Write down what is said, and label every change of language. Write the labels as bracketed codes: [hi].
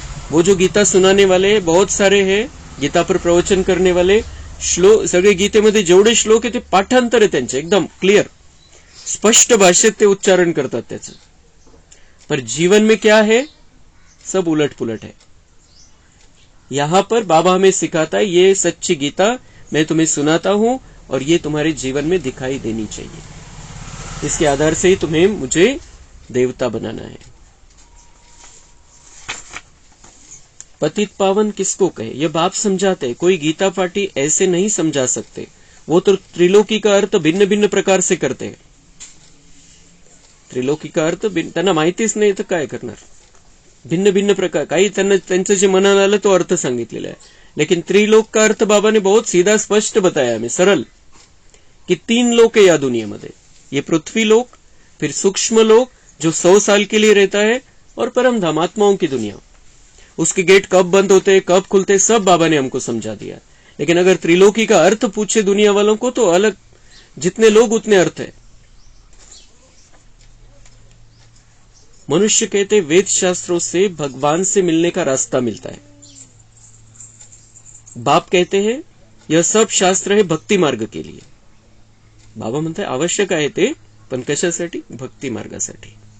[hi] वो जो गीता सुनाने वाले बहुत सारे हैं, गीता पर प्रवचन करने वाले [mr] श्लोक, सगळे गीतेमध्ये जेवढे श्लोक आहे ते पाठांतर आहे त्यांचे, एकदम क्लियर स्पष्ट भाषेत ते उच्चारण करतात त्याचं। [hi] पर जीवन में क्या है, सब उलट पुलट है। यहाँ पर बाबा हमें सिखाता है, ये सच्ची गीता मैं तुम्हें सुनाता हूं और ये तुम्हारे जीवन में दिखाई देनी चाहिए। इसके आधार से ही तुम्हें मुझे देवता बनाना है। पतित पावन किसको कहे, ये बाप समझाते हैं। कोई गीता पाठी ऐसे नहीं समझा सकते। वो तो त्रिलोकी का अर्थ भिन्न भिन्न प्रकार से करते हैं। [mr] त्रिलोकी का अर्थ त्यांना माहितीच नाही तर काय करणार, भिन्न भिन्न प्रकार, काही त्यांचं जे मनाला आलं तो अर्थ सांगितलेला है। [hi] लेकिन त्रिलोक का अर्थ बाबा ने बहुत सीधा स्पष्ट बताया हमें, सरल, कि 3 लोक है या दुनिया में, ये पृथ्वी लोक, फिर सूक्ष्म लोक जो 100 साल के लिए रहता है, और परम धाम आत्माओं की दुनिया। उसके गेट कब बंद होते कब खुलते सब बाबा ने हमको समझा दिया। लेकिन अगर त्रिलोकी का अर्थ पूछे दुनिया वालों को तो अलग, जितने लोग उतने अर्थ है। मनुष्य कहते वेद शास्त्रों से भगवान से मिलने का रास्ता मिलता है। बाप कहते हैं यह सब शास्त्र है भक्ती मार्ग के लिए। [mr] बाबा म्हणतात आवश्यक आहे ते, पण कशासाठी? भक्ती मार्गासाठी।